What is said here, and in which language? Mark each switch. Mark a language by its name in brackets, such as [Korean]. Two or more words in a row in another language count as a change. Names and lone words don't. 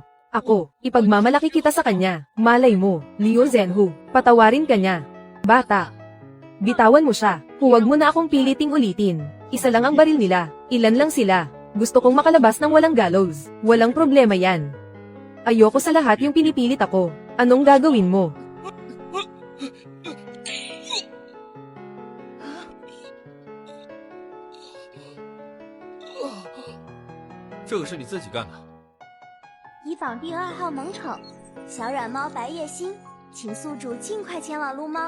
[Filipino] Ako, ipagmamalaki kita sa kanya. Malay mo, Liu Zhenhu, patawarin ka niya. Bata. Bitawan mo siya. Huwag mo na akong piliting ulitin. Isa lang ang baril nila. Ilan lang sila. Gusto kong makalabas ng walang gallows. Walang problema yan. Ayoko sa lahat yung pinipilit ako. Anong gagawin mo? [Chinese] 这个是你自己干的？以绑定2号萌宠小软猫白叶心，请宿主尽快前往撸猫。